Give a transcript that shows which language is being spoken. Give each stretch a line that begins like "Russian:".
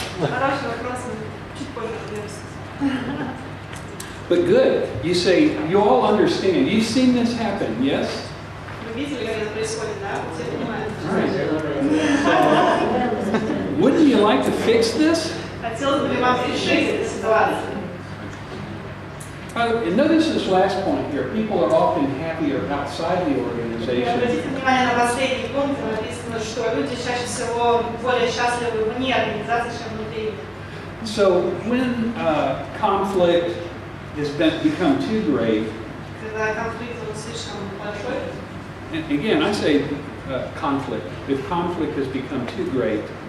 Russian: Хороший вопрос, чуть позже разберемся.
English: But good. You say, you all understand. You've seen this happen, yes?
Russian: Вы видели, как это происходит, да? Все понимают.
English: Wouldn't you like to fix this?
Russian: Хотелось бы вам решить эту ситуацию.
English: And notice this last point here. People are often happier outside the
Russian: И
English: organization.
Russian: обратите внимание на последний пункт, написано, что люди чаще всего более счастливы вне организации, чем внутри.
English: So when conflict has become too great,
Russian: Когда конфликт слишком большой,
English: and again, I say conflict. If conflict has become too great,